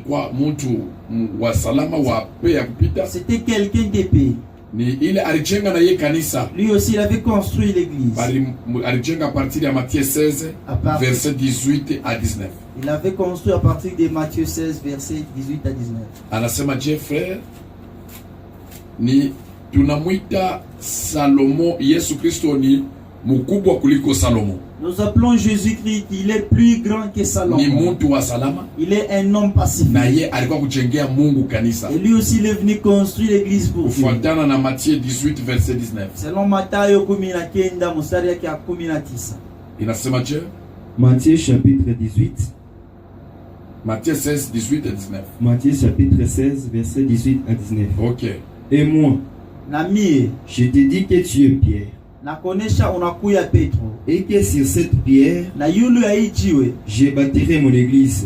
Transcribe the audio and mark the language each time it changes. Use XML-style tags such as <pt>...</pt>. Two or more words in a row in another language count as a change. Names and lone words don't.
<fr>C'était quelqu'un de paix. Lui aussi il avait construit l'église. À partir de Matthieu 16, verset 18 à 19. Il avait construit à partir de Matthieu 16, verset 18 à 19.</fr> <sw>Anasema je frère, ni tunamwita Salomo, Yesu Kristo ni mkubwa kuliko Salomo.</sw> <fr>Nous appelons Jésus-Christ, il est plus grand que Salomon. Il est un homme pacifique. Et lui aussi il est venu construire l'église pour Dieu. Matthieu 18 verset 19.</fr> <sw>Selon Matthieu 19 mstari yake ya 19. Inasema je?</sw> <fr>Matthieu chapitre 18. Matthieu 16 18 et 19. Matthieu chapitre 16 verset 18 à 19. OK. Et moi,</fr> <sw>Nami,</sw> <fr>je te dis que tu es Pierre. Et que sur cette pierre, je bâtirai mon église.</fr>